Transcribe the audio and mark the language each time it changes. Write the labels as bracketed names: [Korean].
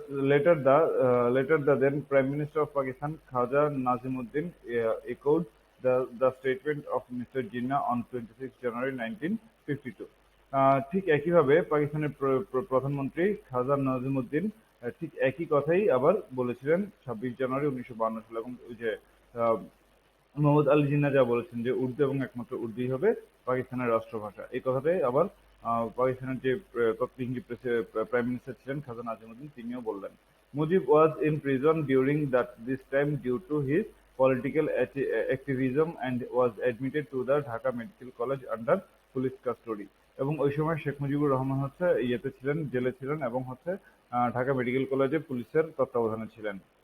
[English] Later the then Prime Minister of Pakistan, Khaja Nazimuddin, echoed the statement of Mr. Jinnah on 26 January 1952. [Bangla] ঠিক একইভাবে পাকিস্তানের প্রধানমন্ত্রী খাজা নাজিমুদ্দিন ঠিক একই কথাই আবার বলেছিলেন 26 জানুয়ারি 1952 সালে। এবং ওই যে মোহাম্মদ আলী জিন্নাহ যা বলেছেন যে উর্দু এবং একমাত্র উর্দুই হবে পাকিস্তানের রাষ্ট্রভাষা, এই কথাটাই আবার পাকিস্তানের যে তৎকালীন প্রাইম মিনিস্টার ছিলেন খাজা নাজিমুদ্দিন তিনিও বললেন। [English] Mujib was in prison during this time due to his political activism and was admitted to the Dhaka Medical College under police custody. [Bangla] এবং ওই সময় শেখ মুজিবুর রহমান হচ্ছে ইয়েতে ছিলেন, জেলে ছিলেন এবং হচ্ছে ঢাকা মেডিকেল কলেজে পুলিশের তত্ত্বাবধানে ছিলেন।